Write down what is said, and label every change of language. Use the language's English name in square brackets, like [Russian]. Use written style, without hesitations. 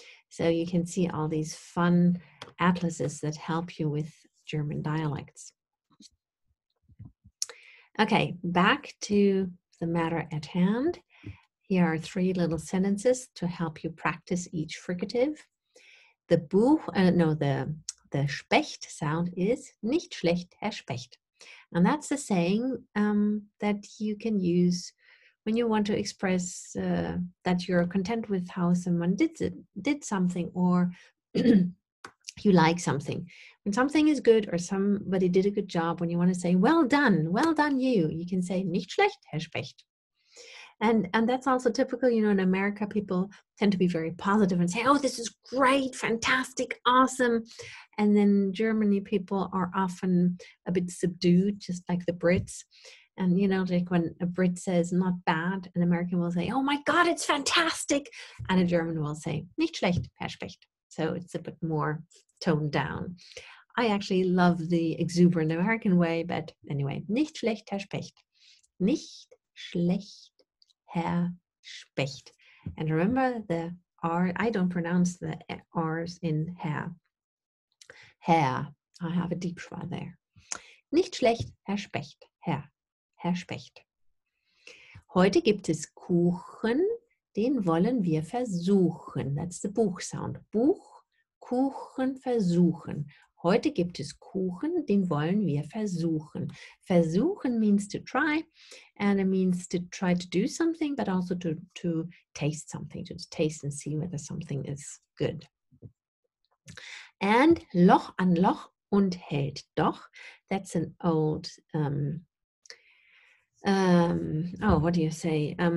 [English] So you can see all these fun atlases that help you with German dialects. Okay, back to the matter at hand. Here are 3 little sentences to help you practice each fricative. The Buch, the Specht sound is [German] nicht schlecht, Herr Specht. [English] And that's the saying that you can use when you want to express that you're content with how someone did something, or you like something. When something is good or somebody did a good job, when you want to say, well done you can say [German] nicht schlecht, Herr Specht. [English] And that's also typical, you know, in America, people tend to be very positive and say, oh, this is great, fantastic, awesome. And then Germany, people are often a bit subdued, just like the Brits. And, you know, like when a Brit says not bad, an American will say, oh my God, it's fantastic. And a German will say, [German] nicht schlecht, Herr Specht. [English] So it's a bit more toned down. I actually love the exuberant American way, but anyway, [German] nicht schlecht, Herr Specht. Nicht schlecht, Herr Specht. [English] And remember the R, I don't pronounce the R's in Herr. Herr, I have a deep schwa there. [German] Nicht schlecht, Herr Specht. Herr Specht. Heute gibt es Kuchen, den wollen wir versuchen. [English] That's the Buch sound. Buch, Kuchen, versuchen. [German] Heute gibt es Kuchen, den wollen wir versuchen. [English] Versuchen means to try, and it means to try to do something, but also to taste something, to taste and see whether something is good. [German] And Loch an Loch und hält doch. [English] That's an old, what do you say?